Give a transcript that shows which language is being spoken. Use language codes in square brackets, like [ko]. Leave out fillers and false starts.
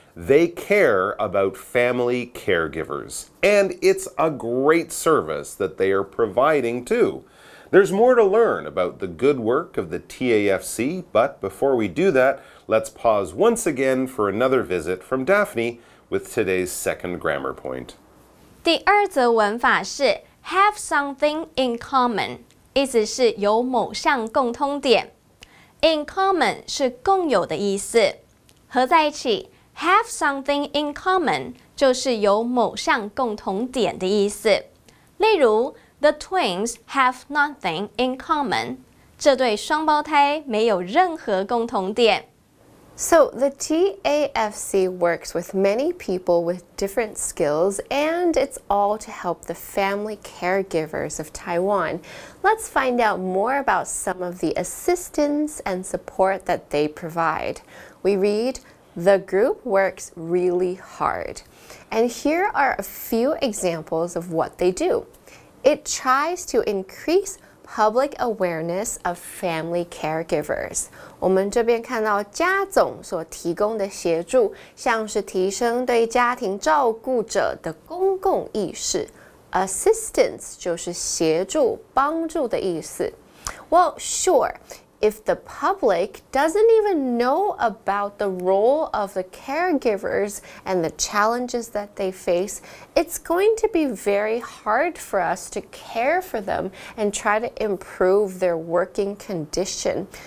[en] They care about family caregivers, and it's a great service that they are providing too. There's more to learn about the good work of the TAFC, but before we do that, let's pause once again for another visit from Daphne with today's second grammar point. [zh] 第二则文法是 [en] have something in common， [zh] 意思是有某项共通点。 In common 是共有的意思，合在一起 [en] have something in common [zh] 就是有某项共同点的意思。例如 [en] The twins have nothing in common， [zh] 这对双胞胎没有任何共同点。 [en] So the TAFC works with many people with different skills, and it's all to help the family caregivers of Taiwan. Let's find out more about some of the assistance and support that they provide. We read, the group works really hard. And here are a few examples of what they do. It tries to increase public awareness of family caregivers. [zh] 我们这边看到家总所提供的协助，像是提升对家庭照顾者的公共意识。 Assistance 就是协助、帮助的意思。 [en] Well, sure. If the public doesn't even know about the role of the caregivers and the challenges that they face, it's going to be very hard for us to care for them and try to improve their working condition.